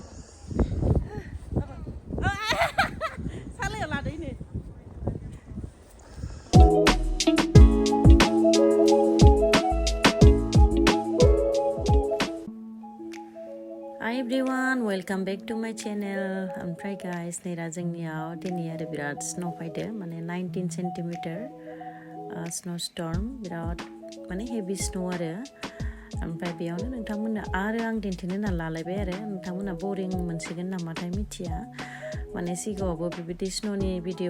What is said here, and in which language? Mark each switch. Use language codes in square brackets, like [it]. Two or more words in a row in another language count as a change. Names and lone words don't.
[ms] Saleh lah ini. [en] Hi everyone, welcome back to my channel. [brx] Oमफ्राय guys, नै दा जोंनियाव दिनै आरो बिराद स्नो फैदो माने 19 सेन्टिमिटार [en] snow storm [brx] बिराद माने [en] heavy snow [brx] आरो ओमफ्राय बेयावनो नोंथांमोननो आरो आं दिन्थिनो होनना लालायबाय आरो नोंथांमोनहा बरिं मोनसिगोन नामाथाय मिथिया माने सिगाङावबो बेबायदि स्नोनि भिडिअ